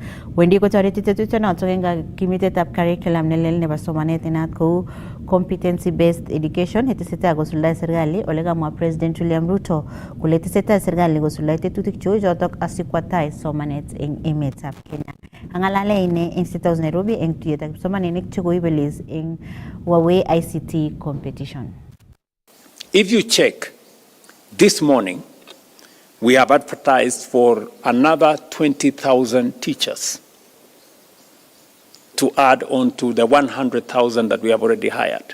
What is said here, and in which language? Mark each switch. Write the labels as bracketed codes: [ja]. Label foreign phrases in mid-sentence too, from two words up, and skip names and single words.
[kln] Wendi kotoreti tetutyonotok eng kimitetab curriculum nelel nebo somanet inat kou [en] competency based education [kln] netesetai kosuldae serikali ole kamwa President William Ruto kole tesetai serikali kosuldae tetutik cheu chotok asikwa tai somanet eng emetab Kenya. Ang'alale ine eng State House Nairobi eng tuyetab kipsomaninik chekoibelis eng Huawei ICT competition. [en] If you check this morning, we have advertised for another 20,000 teachers to add on to the 100,000 that we have already hired.